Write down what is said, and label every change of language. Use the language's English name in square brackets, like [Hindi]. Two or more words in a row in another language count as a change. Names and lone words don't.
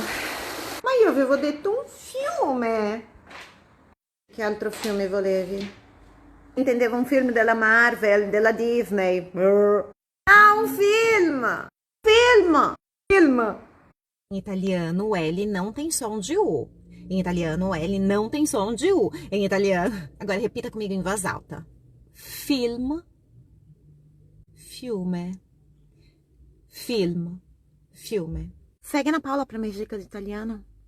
[Italian] Ma io avevo detto un fiume. Che altro fiume volevi? Intendevo un film della Marvel, della Disney. Ah, un film! Film! Film! [Portuguese] Em italiano, o L não tem som de U. Em italiano, o L não tem som de U. Em italiano. Agora repita comigo em voz alta. [Italian] Film. Fiume. Film. Fiume. [Portuguese] Segue Ana Paula para minhas dicas de italiano.